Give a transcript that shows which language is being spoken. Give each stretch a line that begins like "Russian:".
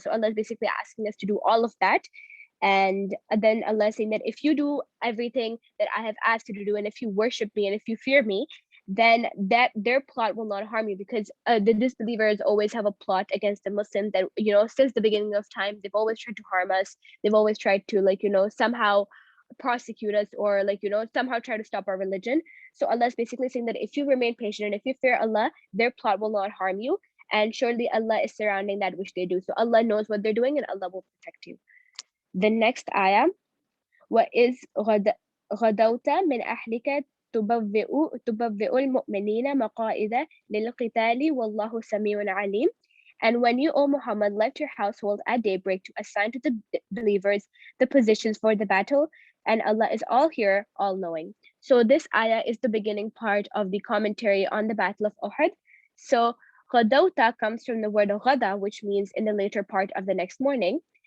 English: So Allah is basically asking us to do all of that. And then Allah is saying that if you do everything that I have asked you to do, and if you worship me and if you fear me, then that their plot will not harm you, because the disbelievers always have a plot against the Muslims that, since the beginning of time, they've always tried to harm us. They've always tried to, somehow prosecute us, or somehow try to stop our religion. So Allah is basically saying that if you remain patient and if you fear Allah, their plot will not harm you, and surely Allah is surrounding that which they do. So Allah knows what they're doing and Allah will protect you.
Arabic: The next ayah, وَإِذْ غَدَوْتَ مِنْ أَهْلِكَ تُبَوِّئُ الْمُؤْمِنِينَ مَقَاعِدَ لِلْقِتَالِ وَاللَّهُ سَمِيعٌ عَلِيمٌ.
English: And when you, O Muhammad, left your household at daybreak to assign to the believers the positions for the battle, and Allah is all here, all knowing. So this ayah is the beginning part of the commentary on the Battle of Uhud. So غدوتا comes from the word غدا, which means in the later part of the next morning.